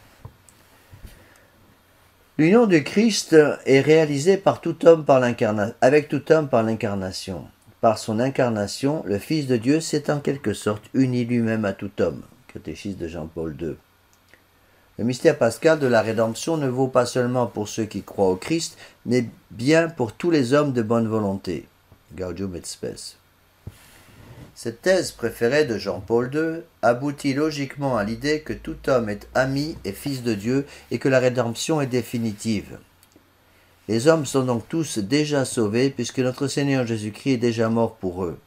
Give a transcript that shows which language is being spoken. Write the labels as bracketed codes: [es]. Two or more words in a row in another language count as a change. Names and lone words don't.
[fr] L'union du Christ est réalisée par tout homme avec tout homme par l'incarnation. Par son incarnation, le Fils de Dieu s'est en quelque sorte uni lui-même à tout homme. Catéchisme de Jean-Paul II. Le mystère pascal de la rédemption ne vaut pas seulement pour ceux qui croient au Christ, mais bien pour tous les hommes de bonne volonté. Gaudium et Spes. Cette thèse préférée de Jean-Paul II aboutit logiquement à l'idée que tout homme est ami et fils de Dieu et que la rédemption est définitive. Les hommes sont donc tous déjà sauvés puisque notre Seigneur Jésus-Christ est déjà mort pour eux.